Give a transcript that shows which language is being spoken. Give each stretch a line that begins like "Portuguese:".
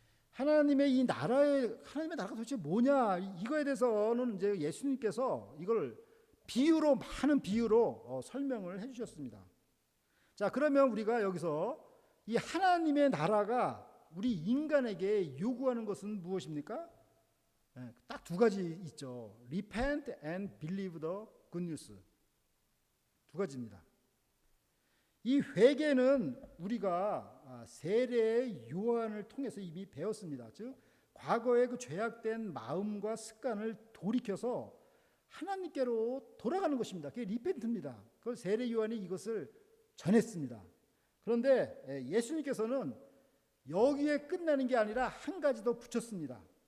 Korean: 하나님의 나라가 도대체 뭐냐? 이거에 대해서는 이제 예수님께서 이걸 많은 비유로 설명을 해주셨습니다. 자, 그러면 우리가 여기서 이 하나님의 나라가 우리 인간에게 요구하는 것은 무엇입니까? 딱 두 가지 있죠.
English: Repent and believe the good news.
Korean: 두 가지입니다. 이 회개는 우리가 세례의 요한을 통해서 이미 배웠습니다. 즉 과거의 그 죄악된 마음과 습관을 돌이켜서 하나님께로 돌아가는 것입니다. 그게 리펜트입니다. 그걸 세례 요한이 이것을 전했습니다. 그런데 예수님께서는 여기에 끝나는 게 아니라 한 가지 더 붙였습니다.